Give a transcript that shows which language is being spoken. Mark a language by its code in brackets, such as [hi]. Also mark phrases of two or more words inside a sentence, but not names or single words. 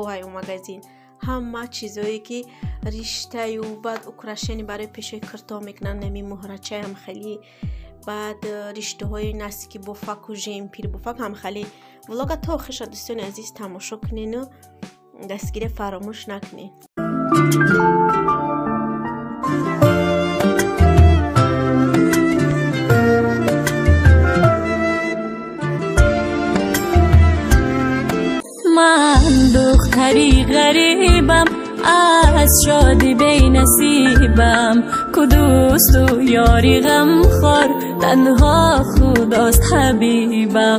[tg] аю магазин ҳама чизое ки риштаю, баъд украшени барои пешои кирто мекунан, нами муҳрачаям хали, баъд риштаҳои насики бофаку жемпир бофак ҳам хали. влога то охиша дӯстони азиз тамошо кунену дастгире фаромӯш накунед. [fa] من دختری غریبم، از شادی بی نصیبم، کو دوست و یاری غم خور، تنها خداست حبیبم.